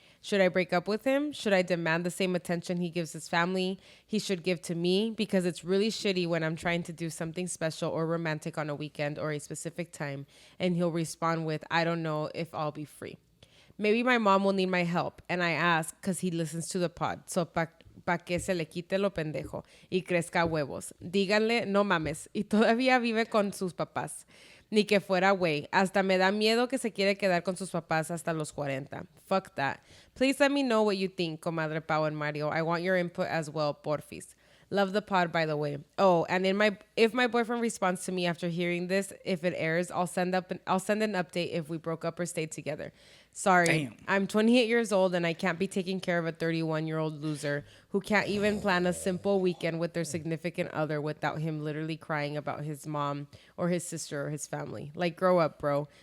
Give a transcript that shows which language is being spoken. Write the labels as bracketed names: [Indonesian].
[English] Should I break up with him? Should I demand the same attention he gives his family he should give to me? Because it's really shitty when I'm trying to do something special or romantic on a weekend or a specific time, and he'll respond with, I don't know if I'll be free. Maybe my mom will need my help, and I ask because he listens to the pod. [Spanish] So pa que se le quite lo pendejo y crezca huevos. Díganle, no mames, y todavía vive con sus papás. Ni que fuera güey. Hasta me da miedo que se quiere quedar con sus papás hasta los 40. [English] Fuck that. Please let me know what you think, Comadre Pau and Mario. I want your input as well, porfis. Love the pod, by the way. Oh, and if my boyfriend responds to me after hearing this, if it airs, I'll send an update if we broke up or stayed together. Sorry, Damn. I'm 28 years old and I can't be taking care of a 31-year-old loser who can't even plan a simple weekend with their significant other without him literally crying about his mom or his sister or his family. Like, grow up, bro.